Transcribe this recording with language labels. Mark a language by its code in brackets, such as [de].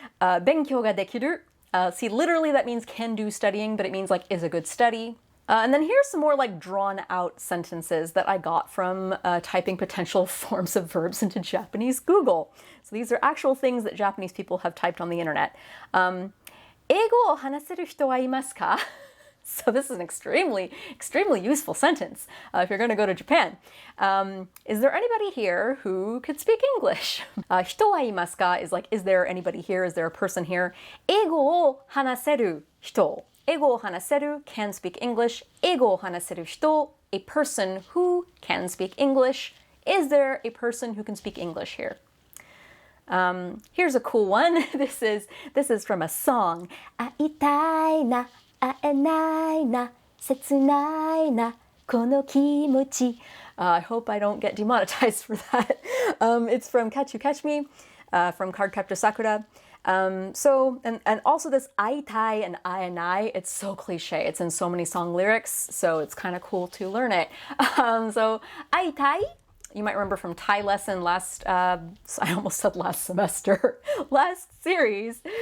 [ja] 勉強ができる [en] see, literally that means can do studying, but it means like is a good study. And then here's some more like drawn out sentences that I got from typing potential forms of verbs into Japanese Google. So these are actual things that Japanese people have typed on the internet. [ja] 英語を話せる人はいますか? [en] So this is an extremely useful sentence if you're going to go to Japan. Is there anybody here who could speak English? [ja] 人はいますか [en] is like, is there anybody here? Is there a person here? [ja] 英語を話せる人. 英語を話せる [en] can speak English. [ja] 英語を話せる人 [en] a person who can speak English. Is there a person who can speak English here? Here's a cool one. This is from a song. [ja] 会いたいな会えないな切ないなこの気持ち. [en] I hope I don't get demonetized for that. It's from Catch You Catch Me, from Cardcaptor Sakura. And also this [ja] 会いたい [en] and [ja] 会えない, [en] it's so cliche. It's in so many song lyrics, so it's kind of cool to learn it. So [ja] 会いたい, [en] you might remember from Thai lesson I almost said last semester, last series.